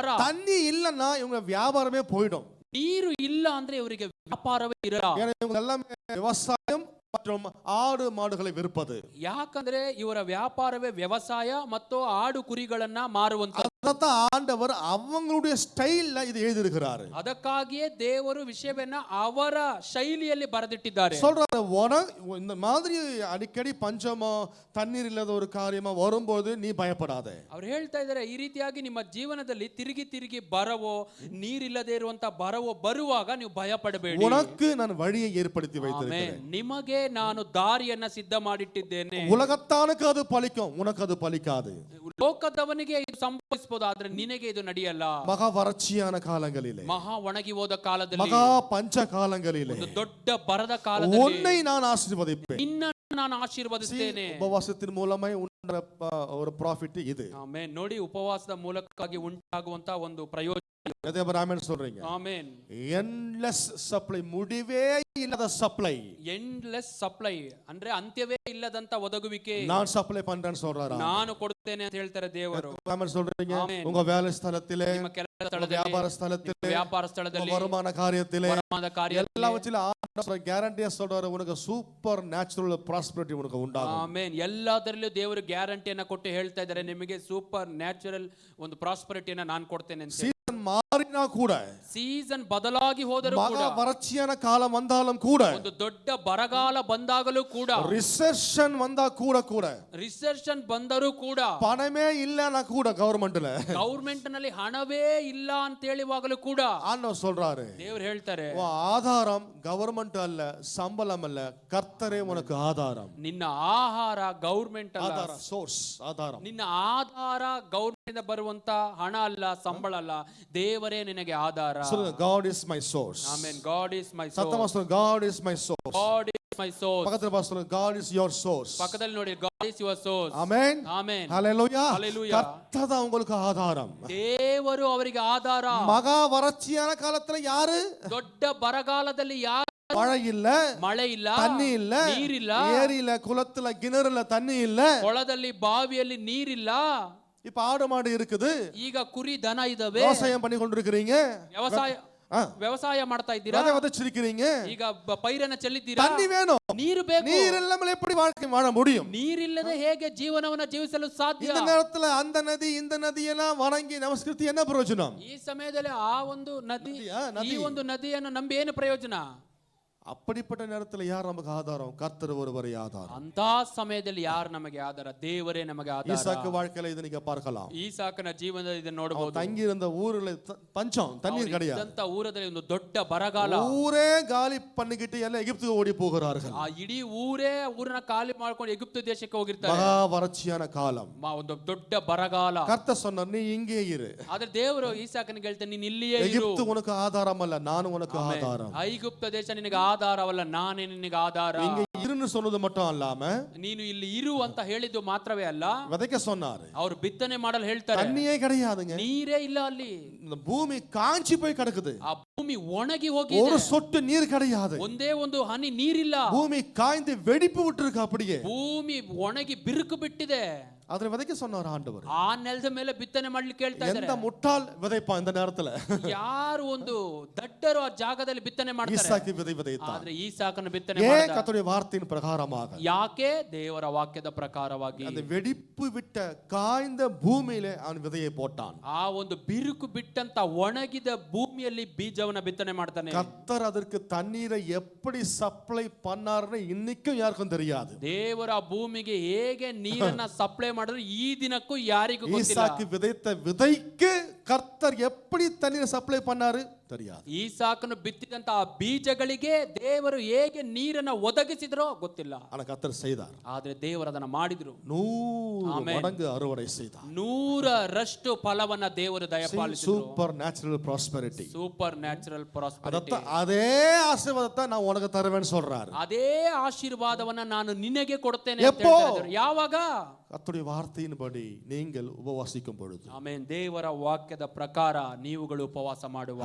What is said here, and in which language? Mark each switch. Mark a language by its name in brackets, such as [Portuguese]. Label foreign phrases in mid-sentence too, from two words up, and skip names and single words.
[Tamil] தண்ணி இல்லன்னா இவங்க வியாபாரமே போயிடும். [Kannada] ನೀರು ಇಲ್ಲ ಅಂದ್ರೆ ಇವರಿಗೆ ವ್ಯಾಪಾರವೇ ಇರಲ್ಲ. [Tamil] ஏன்னா இவங்க எல்லாமே விவசாயம் மற்றும் ஆடு மாடுகளை விற்பது. [Kannada] ಯಾಕಂದ್ರೆ ಇವರ ವ್ಯಾಪಾರವೇ ವ್ಯವಸಾಯ ಮತ್ತು ಆಡು ಕುರಿಗಳನ್ನ ಮಾರುವಂತ. [Tamil] ஆண்டவர் அவங்களுடைய ஸ்டைல்ல இது எழுதியிருக்கிறாரு. [Kannada] ಅದಕ್ಕಾಗಿಯೇ ದೇವರು ವಿಷಯವನ್ನ ಅವರ ಶೈಲಿಯಲ್ಲಿ ಬರೆದಿಟ್ಟಿದ್ದಾರೆ. [Tamil] சொல்றாரு, இந்த மாதிரி அடிக்கடி பஞ்சமோ தண்ணீர் இல்லாத ஒரு காரியமா வரும்போது நீ பயப்படாதே. [Kannada] ಅವ್ರು ಹೇಳ್ತಾ ಇದ್ದಾರೆ, ಈ ರೀತಿಯಾಗಿ ನಿಮ್ಮ ಜೀವನದಲ್ಲಿ ತಿರುಗಿ ತಿರುಗಿ ಬರವೋ ನೀರಿಲ್ಲದೆ ಇರುವಂತ ಬರವೋ ಬರುವಾಗ ನೀವು ಭಯ ಪಡಬೇಡಿ. [Tamil] உனக்கு நான் வழியை ஏற்படுத்தி வைத்திருக்கிறேன். [Kannada] ನಿಮಗೆ ನಾನು ದಾರಿಯನ್ನ ಸಿದ್ಧ ಮಾಡಿಟ್ಟಿದ್ದೇನೆ. [Tamil] உலகத்தானுக்கு அது பலிக்கும், உனக்கு அது பலிக்காது. [Kannada] ಲೋಕದವನಿಗೆ ಇದು ಸಂಭವಿಸಬಹುದು, ಆದ್ರೆ ನಿನಗೆ ಇದು ನಡೆಯಲ್ಲ. [Tamil] மகா வறட்சியான காலங்களிலே, [Kannada] ಮಹಾ ಒಣಗಿ ಹೋದ ಕಾಲದಲ್ಲಿ, [Tamil] மகா பஞ்ச காலங்களிலே [Kannada] ಒಂದು ದೊಡ್ಡ ಬರದ ಕಾಲದಲ್ಲಿ [Tamil] உன்னை நான் ஆசீர்வதிப்பேன். [Kannada] ನಿನ್ನನ್ನು ನಾನು ಆಶೀರ್ವದಿಸ್ತೇನೆ. [Tamil] உபவாசத்தின் மூலமாய் உண்டான ஒரு ப்ராஃபிட் இது. [Kannada] ಆಮೆನ್. ನೋಡಿ, ಉಪವಾಸದ ಮೂಲಕವಾಗಿ ಉಂಟಾಗುವಂತ ಒಂದು ಪ್ರಯೋಜನ. [Tamil] ஆமென் சொல்றீங்க? [Kannada] ಆಮೆನ್. [English] endless supply, [Tamil] முடிவே இல்லாத சப்ளை. [English] endless supply [Kannada] ಅಂದ್ರೆ ಅಂತ್ಯವೇ ಇಲ್ಲದಂತ ಒದಗುವಿಕೆ. [Tamil] நான் சப்ளை பண்றேன்னு சொல்றாரு. [Kannada] ನಾನು ಕೊಡುತ್ತೇನೆ ಅಂತ ಹೇಳ್ತಾರೆ ದೇವರು. [Tamil] ஆமென் சொல்றீங்க? உங்க வேலை ಸ್ಥಳத்திலே, [Kannada] ನಿಮ್ಮ ಕೆಲಸ ಸ್ಥಳದಲ್ಲಿ, [Tamil] வியாபார ஸ்தலத்திலே, [Kannada] ವ್ಯಾಪಾರ ಸ್ಥಳದಲ್ಲಿ, [Tamil] வருமான காரியத்திலே, [Kannada] ವರಮಾನದ ಕಾರ್ಯದಲ್ಲಿ, [Tamil] எல்லாவற்றிலும் ஆண்டவர் ಗ್ಯಾರಂಟಿயா சொல்றாரு, உனக்கு [English] super natural prosperity [Tamil] உனக்கு உண்டாகும். [Kannada] ಆಮೆನ್. ಎಲ್ಲದರಲ್ಲೂ ದೇವರು ಗ್ಯಾರಂಟಿಯನ್ನ ಕೊಟ್ಟು ಹೇಳ್ತಾ ಇದ್ದಾರೆ, ನಿಮಗೆ [English] super natural [Kannada] ಒಂದು ಪ್ರಾಸ್ಪರಿಟಿಯನ್ನ ನಾನು ಕೊಡ್ತೇನೆ ಅಂತ. [Tamil] சீசன் மாறினா கூட, [Kannada] ಸೀಸನ್ ಬದಲಾಗಿ ಹೋದರೂ ಕೂಡ, [Tamil] மகா வறட்சியான காலம் வந்தாலும் கூட, [Kannada] ಒಂದು ದೊಡ್ಡ ಬರಗಾಲ ಬಂದಾಗಲೂ ಕೂಡ, [Tamil] ರಿಸೆಷನ್ வந்தா கூட, [Kannada] ರಿಸೆಷನ್ ಬಂದರೂ ಕೂಡ, [Tamil] பணமே இல்லனா கூட, [Kannada] ಗವರ್ಮೆಂಟ್ ನಲ್ಲಿ ಹಣವೇ ಇಲ್ಲ ಅಂತ ಹೇಳುವಾಗಲೂ ಕೂಡ [Tamil] ஆண்டவர் சொல்றாரு, [Kannada] ದೇವರು ಹೇಳ್ತಾರೆ, [Tamil] ஆதாரம் கவர்மெண்ட் அல்ல, சம்பளம் அல்ல, கர்த்தரே உனக்கு ஆதாரம். [Kannada] ನಿನ್ನ ಆಹಾರ ಗವರ್ಮೆಂಟ್ ಅಲ್ಲ, [Tamil] ஆதார சோர்ஸ், ஆதாரம். [Kannada] ನಿನ್ನ ಆಧಾರ ಗವರ್ಮೆಂಟ್ ಇಂದ ಬರುವಂತ ಹಣ ಅಲ್ಲ, ಸಂಬಳ ಅಲ್ಲ, ದೇವರೇ ನಿನಗೆ ಆಧಾರ. [Tamil] சொல்லுங்க, [English] God is my source. [Kannada] ಆಮೆನ್. [English] God is my source. [Tamil] சத்தமா சொல்லுங்க, [English] God is my source. God is my source. [Tamil] பக்கத்துல பார்த்து சொல்லுங்க, [English] God is your source. [Kannada] ಪಕ್ಕದಲ್ಲಿ ನೋಡಿ, [English] God is your source. [Tamil] ஆமென். [Kannada] ಆಮೆನ್. [Tamil] ஹalleluya. [English] Hallelujah. [Tamil] கர்த்தர் தான் உங்களுக்கு ஆதாரம். [Kannada] ದೇವರು ಅವರಿಗೆ ಆಧಾರ. [Tamil] மகா வறட்சியான காலத்துல யாரு? [Kannada] ದೊಡ್ಡ ಬರಗಾಲದಲ್ಲಿ ಯಾರು? [Tamil] மழை இல்ல, [Kannada] ಮಳೆ ಇಲ್ಲ, [Tamil] தண்ணி இல்ல, [Kannada] ನೀರಿಲ್ಲ, [Tamil] ஏரியில குளத்துல கிணறுல தண்ணி இல்ல, [Kannada] ಕೊಳದಲ್ಲಿ ಬಾವಿಯಲ್ಲಿ ನೀರಿಲ್ಲ. [Tamil] இப்ப ஆடு மாடு இருக்குது, [Kannada] ಈಗ ಕುರಿ ದನ ಇದಾವೆ, [Tamil] விவசாயம் பண்ணி கொண்டிருக்கிறீங்க, [Kannada] ವ್ಯವಸಾಯ ಮಾಡ್ತಾ ಇದ್ದೀರಾ, [Tamil] விதை விதைச்சிருக்கிறீங்க, [Kannada] ಈಗ ಪೈರನ್ನ ಚೆಲ್ಲಿದ್ದೀರಾ, [Tamil] தண்ணி வேணும், [Kannada] ನೀರು ಬೇಕು. [Tamil] நீர் இல்லாமல் எப்படி வாழ்க்கை வாழ முடியும்? [Kannada] ನೀರಿಲ್ಲದೆ ಹೇಗೆ ಜೀವನವನ್ನ ಜೀವಿಸಲು ಸಾಧ್ಯ? [Tamil] இந்த நேரத்துல அந்த நதி இந்த நதியெல்லாம் வணங்கி நமஸ்கிருತಿ என்ன ಪ್ರಯೋಜನ? [Kannada] ಈ ಸಮಯದಲ್ಲಿ ಆ ಒಂದು ನದಿ, ನದಿ. ಈ ಒಂದು ನದಿಯನ್ನು ನಂಬಿ ಏನು ಪ್ರಯೋಜನ? [Tamil] அப்படிப்பட்ட நேரத்துல யார் நமக்கு ஆதாரம்? கர்த்தர் ஒருவரே ஆதாரம். [Kannada] ಅಂತ ಸಮಯದಲ್ಲಿ ಯಾರು ನಮಗೆ ಆಧಾರ? ದೇವರೇ ನಮಗೆ ಆಧಾರ. [Tamil] ஈசாக்கு வாழ்க்கையில இதை நீங்க பார்க்கலாம். [Kannada] ಈಸಾಕನ ಜೀವನದಲ್ಲಿ ಇದನ್ನು ನೋಡಬಹುದು. [Tamil] தங்கி இருந்த ஊர்ல பஞ்சம், தண்ணீர் கிடையாது. [Kannada] ಇದ್ದಂತ ಊರದಲ್ಲಿ ಒಂದು ದೊಡ್ಡ ಬರಗಾಲ. [Tamil] ஊரே காலி பண்ணிக்கிட்டு எல்லாம் எகிப்துக்கு ஓடி போகிறார்கள். [Kannada] ಆ ಇಡೀ ಊರನ್ನ ಖಾಲಿ ಮಾಡ್ಕೊಂಡು ಎಗಿಪ್ತ ದೇಶಕ್ಕೆ ಹೋಗಿರ್ತಾರೆ. [Tamil] மகா வறட்சியான காலம், [Kannada] ಒಂದು ದೊಡ್ಡ ಬರಗಾಲ. [Tamil] கர்த்தர் சொன்னார், நீ இங்கே இரு. [Kannada] ಆದ್ರೆ ದೇವರು ಈಸಾಕನಿಗೆ ಹೇಳ್ತಾನೆ, ನೀನು ಇಲ್ಲಿಯೇ ಇರು. [Tamil] எகிப்து உனக்கு ஆதாரம் அல்ல, நான் உனக்கு ஆதாரம். [Kannada] ಐಗುಪ್ತ ದೇಶ ನಿನಗೆ ಆಧಾರವಲ್ಲ, ನಾನೇ ನಿನಗೆ ಆಧಾರ. [Tamil] இங்க இரு, இருன்னு சொன்னது மட்டும் அல்லாம [Kannada] ನೀನು ಇಲ್ಲಿ ಇರು ಅಂತ ಹೇಳಿದ್ದು ಮಾತ್ರವೇ ಅಲ್ಲ, [Tamil] விதைக்க சொன்னாரு. [Kannada] ಅವರು ಬಿತ್ತನೆ ಮಾಡಲು ಹೇಳ್ತಾರೆ. [Tamil] தண்ணியே கிடையாதுங்க. [Kannada] ನೀರೇ ಇಲ್ಲ ಅಲ್ಲಿ, [Tamil] இந்த பூமி காஞ்சி போய் கிடக்குது. [Kannada] ಆ ಭೂಮಿ ಒಣಗಿ ಹೋಗಿ, [Tamil] ஒரு சொட்டு நீர் கிடையாது. [Kannada] ಒಂದೇ ಒಂದು ಹನಿ ನೀರಿಲ್ಲ. [Tamil] பூமி காய்ந்து வெடிப்பு விட்டுருக்கு அப்படியே. [Kannada] ಭೂಮಿ ಒಣಗಿ ಬಿರುಕು ಬಿಟ್ಟಿದೆ. [Tamil] ಅದರ விதைக்க சொன்னார் ஆண்டவர். [Kannada] ಆ ನೆಲದ ಮೇಲೆ ಬಿತ್ತನೆ ಮಾಡ್ಲಿಕ್ಕೆ ಹೇಳ್ತಾ ಇದ್ದಾರೆ. [Tamil] எந்த முட்டாள் விதைப்பான் இந்த நேரத்துல? [Kannada] ಯಾರು ಒಂದು ದಡ್ಡರು ಆ ಜಾಗದಲ್ಲಿ ಬಿತ್ತನೆ ಮಾಡ್ತಾರೆ? [Tamil] ஈசாக்கு விதை விதைத்தான். [Kannada] ಆದ್ರೆ ಈಸಾಕನ ಬಿತ್ತನೆ [Tamil] ஏன் [Kannada] ಮಾಡಿದ. [Tamil] கர்த்தருடைய வார்த்தையின் பிரகாரமாக? [Kannada] ಯಾಕೆ? ದೇವರ ವಾಕ್ಯದ ಪ್ರಕಾರವಾಗಿ. [Tamil] அந்த வெடிப்பு விட்ட காய்ந்த பூமியில அவன் விதையை போட்டான். [Kannada] ಆ ಒಂದು ಬಿರುಕು ಬಿಟ್ಟಂತ ಒಣಗಿದ ಭೂಮಿಯಲ್ಲಿ ಬೀಜವನ್ನ ಬಿತ್ತನೆ ಮಾಡ್ತಾನೆ. [Tamil] கர்த்தர் அதற்கு தண்ணீரை எப்படி சப்ளை பண்ணாருன்னு இன்னைக்கும் யாருக்கும் தெரியாது. [Kannada] ದೇವರ ಭೂಮಿಗೆ ಹೇಗೆ ನೀರನ್ನ ಸಪ್ಲೈ ಮಾಡಿದ್ರು ಈ ದಿನಕ್ಕೂ ಯಾರಿಗೂ ಗೊತ್ತಿಲ್ಲ. [Tamil] ஈசாக்கு விதைத்த விதைக்கு கர்த்தர் எப்படி தண்ணீரை சப்ளை பண்ணாரு தெரியாது. [Kannada] ಈಸಾಕನು ಬಿತ್ತಿದಂತ ಆ ಬೀಜಗಳಿಗೆ ದೇವರು ಹೇಗೆ ನೀರನ್ನ ಒದಗಿಸಿದ್ರೋ ಗೊತ್ತಿಲ್ಲ. [Tamil] ஆனா கர்த்தர் செய்தார். [Kannada] ಆದ್ರೆ ದೇವರು ಅದನ್ನ ಮಾಡಿದ್ರು. [Tamil] 100 மடங்கு அறுவடை செய்தார். [Kannada] 100ರಷ್ಟು ಫಲವನ್ನ ದೇವರು ದಯಪಾಲಿಸಿದ್ರು. [English] super natural prosperity. super natural prosperity. [Tamil] அதே ஆசீர்வாதத்தை நான் உனக்கு தருவேன்னு சொல்றாரு. [Kannada] ಅದೇ ಆಶೀರ್ವಾದವನ್ನ ನಾನು ನಿನಗೆ ಕೊಡ್ತೇನೆ ಅಂತ [Tamil] எப்போ? [Kannada] ಹೇಳ್ತಾ ಇದ್ದಾರೆ. ಯಾವಾಗ? [Tamil] கர்த்தருடைய வார்த்தையின்படி நீங்கள் உபவாசிக்கும் பொழுது. [Kannada] ಆಮೆನ್. ದೇವರ ವಾಕ್ಯದ ಪ್ರಕಾರ ನೀವುಗಳು ಉಪವಾಸ ಮಾಡುವಾಗ.